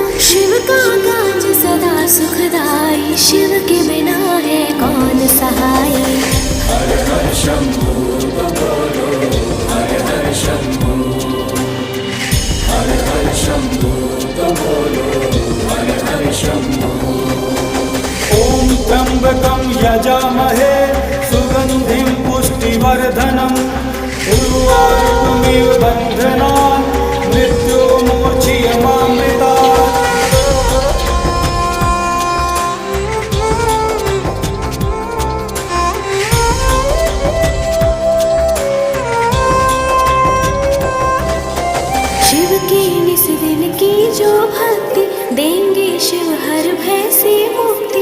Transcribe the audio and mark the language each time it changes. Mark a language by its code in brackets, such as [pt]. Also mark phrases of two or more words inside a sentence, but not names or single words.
[hi] शिव का काज सदा सुखदाई, शिव के बिना है कौन सहाय। हर हर शंभू तो बोलो, हर हर शंभू, हर हर शंभू तो बोलो, हर हर शंभू। [sa] ओम त्र्यंबकं यजामहे सुगंधिं पुष्टिवर्धनम् उर्वारुकमिव बन्धनान् मृत्युर्मोचयमामृतात्। [hi] शिव के निस दिन की जो भक्ति, देंगे शिव हर भय से मुक्ति।